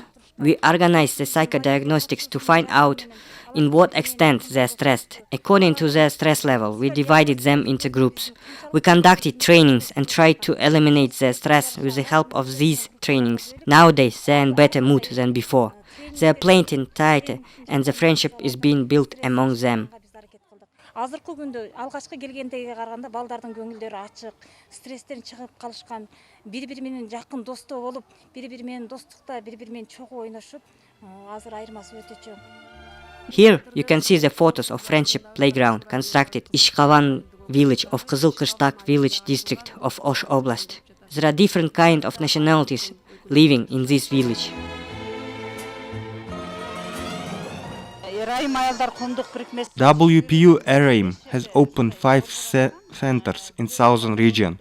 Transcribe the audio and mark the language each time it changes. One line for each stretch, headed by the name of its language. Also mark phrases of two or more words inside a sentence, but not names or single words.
English: We organized the psychodiagnostics to find out in what extent they are stressed. According to their stress level, we divided them into groups. We conducted trainings and tried to eliminate their stress with the help of these trainings. Nowadays, they are in better mood than before. They are playing tighter and the friendship is being built among them.
Kyrgyz: Азыркы күндө алгачкы келгендеге караганда балдардын көңүлдөрү ачык, стресстен чыгып калышкан, бири-бири менен жакын достоо болуп, бири-бири менен достукта, бири-бири менен чогуу ойношуп, азыр айырмасы өтө чоң.
English: Here you can see the photos of friendship playground constructed Ishkavan village of Kızılkışlak village district of Osh Oblast. There are different kind of nationalities living in this village. WPU Erayim has opened 5 centers in southern region.